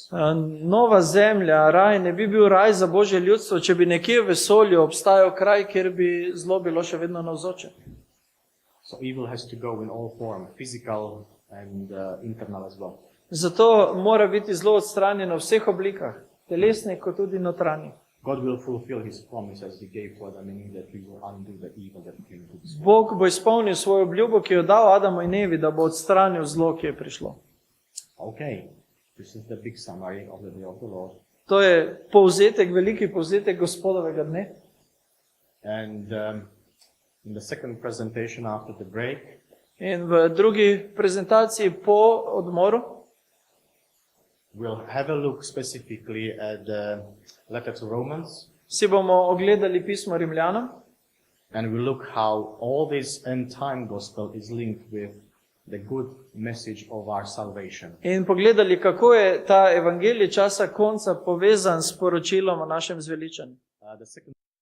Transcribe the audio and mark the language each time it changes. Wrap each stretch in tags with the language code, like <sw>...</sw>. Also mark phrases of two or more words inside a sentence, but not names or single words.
<sl>Nova zemlja, raj, ne bi bil raj za Božje ljudstvo, če bi nekje v vesolju obstajal kraj, kjer bi zlo bilo še vedno navzoče.</sl> <en>So evil has to go in all form, physical and internal as well.</en> <sl>Zato mora biti zlo odstranjeno v vseh oblikah, telesnih kot tudi notranjih.</sl> <en>God will fulfill his promise as he gave to Adam and Eve that he will undo the evil that came to this world.</en> <sl>Bog bo izpolnil svojo obljubo, ki jo dal Adamu in Evi, da bo odstranil zlo, ki je prišlo.</sl> <en>Okay, this is the big summary of the day of the Lord.</en> <sl>To je povzetek, veliki povzetek Gospodovega dne.</sl> <en>And in the second presentation after the break,</en> <sl>In v drugi prezentaciji po odmoru</sl> <en>we'll have a look specifically at the letter to Romans,</en> <sl>si bomo ogledali pismo Rimljanom</sl> <en>and we'll look how all this end time gospel is linked with the good message of our salvation.</en> <sl>in pogledali, kako je ta evangelij časa konca povezan s poročilom o našem zveličanju.</sl> <en>The second</en>